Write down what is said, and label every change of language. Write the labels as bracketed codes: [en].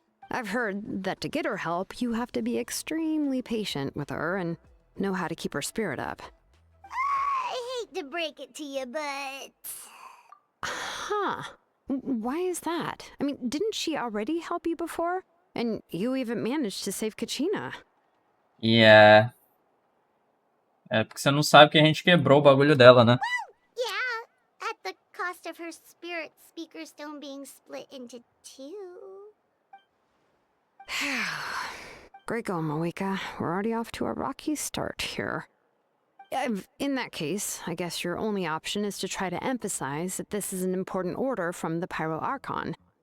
[en] I've heard that to get her help, you have to be extremely patient with her and know how to keep her spirit up. I hate to break it to you, but... Huh. Why is that? I mean, didn't she already help you before? And you even managed to save Kachina. Yeah. [pt] É porque você não sabe que a gente quebrou o bagulho dela, né? [en] Yeah, at the cost of her spirit speaker stone being split into two. Great going, Moeka. We're already off to a rocky start here. In that case, I guess your only option is to try to emphasize that this is an important order from the Pyro Archon.